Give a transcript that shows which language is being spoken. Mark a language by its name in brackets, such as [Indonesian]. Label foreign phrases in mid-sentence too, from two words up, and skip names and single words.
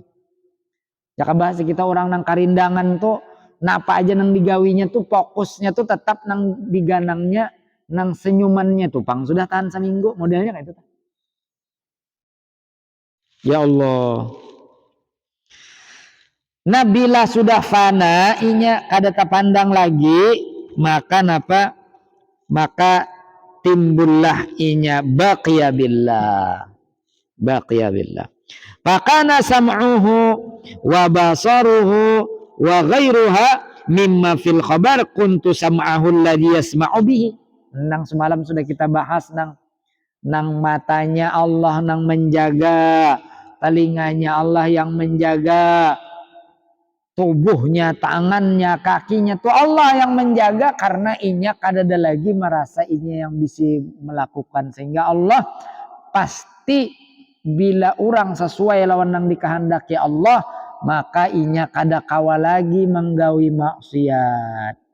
[Banjar] Jaka bahasa kita orang nang karindangan tuh napa aja nang digawinya tuh fokusnya tuh tetap nang diganangnya, nang senyumannya tuh pang sudah tahan seminggu, modelnya kayak itu. [Arabic] يا الله. [Banjar] Nah bila sudah fana inya kada terpandang lagi, maka napa, maka timbullah inya [Arabic] باقيا بالله. باقيا بالله. فكان سمعه وبصره وغيرها مما في الخبر كنت سمعه الذي يسمع به. [Banjar] Nang semalam sudah kita bahas nang matanya Allah nang menjaga, telinganya Allah yang menjaga, tubuhnya, tangannya, kakinya tuh Allah yang menjaga, karena inya kadada lagi merasa inya yang bisa melakukan, sehingga Allah pasti bila orang sesuai lawan nang dikehendaki Allah, maka inya kada kawa lagi menggawi maksiat.